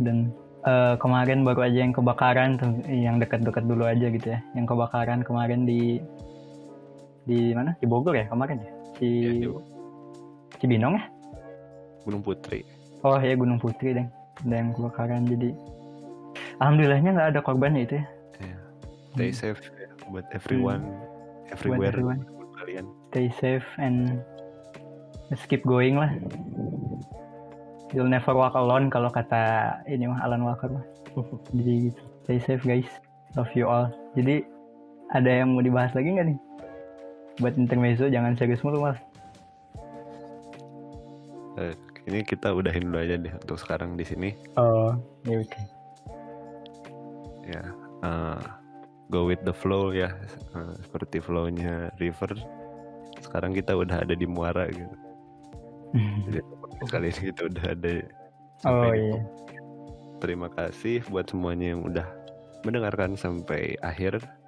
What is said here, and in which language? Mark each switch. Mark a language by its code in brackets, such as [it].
[id] Dan kemarin baru aja yang kebakaran tuh, yang dekat-dekat dulu aja gitu ya, yang kebakaran kemarin di mana, di Bogor ya kemarin ya, Cibinong ya, Gunung Putri. oh ya Gunung Putri deh, ada yang kebakaran. Jadi alhamdulillahnya nggak ada korbannya itu ya. [en] Stay safe [id] ya, buat [en] everyone, everywhere, everyone. [id] kalian. [en] Stay safe and just keep going lah. You'll never walk alone [id] kalau kata ini mah [en] Alan Walker mah. [id] Jadi gitu. [en] Stay safe guys. Love you all. [id] Jadi ada yang mau dibahas lagi nggak nih? Buat intermezzo jangan serius mulu mas. Ini kita udahin dulu aja deh untuk sekarang di sini. Oh, ya oke. [en] Ya, go with the flow ya, [id] seperti [en] flow-nya river. [id] Sekarang kita udah ada di muara gitu. Jadi kali ini kita udah ada. Oh iya. Terima kasih buat semuanya yang udah mendengarkan sampai akhir.